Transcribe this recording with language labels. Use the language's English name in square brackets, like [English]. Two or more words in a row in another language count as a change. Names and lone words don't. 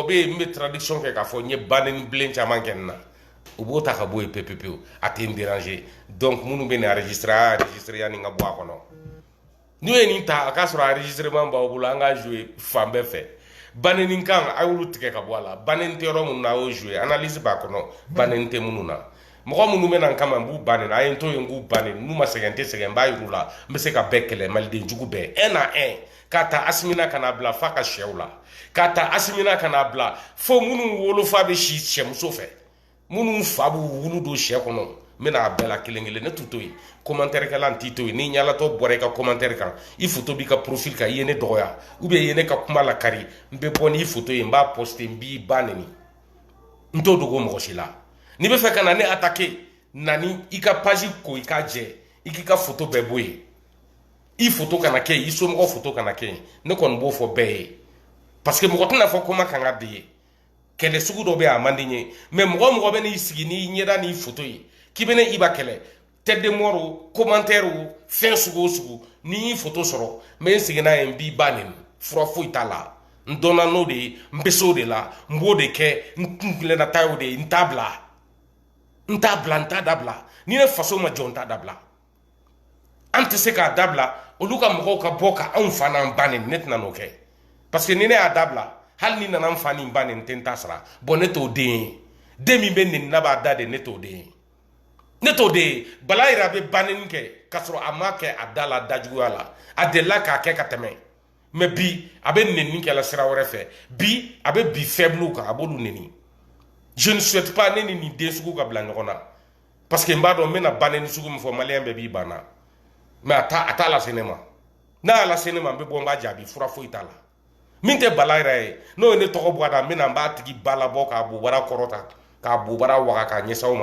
[Bambara] bɛ yen n bɛ traduction kɛ k'a fɔ n ye banɛni bilen caman kɛ nin na u b'o ta ka bɔ yen pewu a tɛ n déranger donc minnu bɛ nin enregistrer a y'a enregistrer yanni n ka bɔ a kɔnɔ n'u ye nin ta a k'a sɔrɔ enregistrement b'aw bolo an k'a jouer fan bɛɛ fɛ banɛni kan a y'olu tigɛ ka bɔ a la banɛni tɛ yɔrɔ minnu na a y'o jouer analyse b'a kɔnɔ banɛni tɛ minnu na mɔgɔ minnu bɛ na n kama n b'u banɛni a ye n to yen n k'u banɛni n'u ma sɛgɛn n tɛ sɛgɛn n b'a yir'u la n bɛ se ka bɛɛ kɛlɛ maliden jugu bɛɛ [French] un à un [Bambara] k'a ta Asimina ka n'a bila f'a ka sɛw la k'a ta Asimina ka n'a bila fo minnu wolofa bɛ si sɛmuso fɛ minnu fa b'u wulu don sɛ kɔnɔ n bɛna a bɛɛ la kelen kelen ne t'u to yen commentaire kɛla n t'i to yen ni ɲalatɔ bɔra i ka commentaire kan i photo b'i ka profil kan i ye ne dɔgɔya [French] ou bien [Bambara] i ye ne ka kuma lakari n bɛ bɔ n'i photo ye n b'a poster n b'i ba neni n t'o dogo mɔgɔ si la n'i bɛ fɛ ka na ne attaquer na ni i ka page ko i k'a jɛ i k'i ka photo bɛɛ bɔ yen i photo kana kɛ yen i somɔgɔ photo kana kɛ yen ne kɔni b'o fɔ bɛɛ ye parce que mɔgɔ tɛna fɔ ko ma kan ka di ye kɛlɛ sugu dɔ bɛ yen a man di n ye mais mɔgɔ bɛ n'i sigi n'i ɲɛda n'i photo ye k'i bɛ ne i ba kɛlɛ [French] tête de mort [Bambara] o commentaire o fɛn sugu o sugu n'i y'i photo sɔrɔ n bɛ n segin n'a ye n b'i ba neni fura foyi t'a la n dɔnna n'o de ye n bɛ se o de la n b'o de kɛ n kuntilena ta y'o de ye n t'a dabila ni ne faso ma jɔ n t'a dabila an tɛ se k'a dabila olu ka mɔgɔw ka bɔ ka anw fa n'an ba neni ne tɛna n'o kɛ parce que ni ne y'a dabila hali ni nana n fa ni n ba neni n tɛ n ta sara bon ne t'o den ye den min bɛ neni n'a b'a da de ne t'o den ye ne t'o de ye Bala Yira bɛ banɛni kɛ k'a sɔrɔ a ma kɛ a da la dajuguya la a delila k'a kɛ ka tɛmɛ mais bi a bɛ nɛni kɛla sira wɛrɛ fɛ bi a bɛ bi faible kan a b'olu nɛni [French] je ne souhaite pas [Bambara] ne ni nin den sugu ka bila ɲɔgɔn na parce que n b'a dɔn n bɛna banɛni sugu min fɔ maliyɛn bɛɛ b'i banna mais a t'a lase ne ma n'a y'a lase ne ma n bɛ bɔ n b'a jaabi fura foyi t'a la min tɛ Bala Yira ye n'o ye ne tɔgɔ bɔ a da n bɛna n b'a tigi ba labɔ k'a bobara kɔrɔta k'a bobara waga k'a ɲɛsin aw ma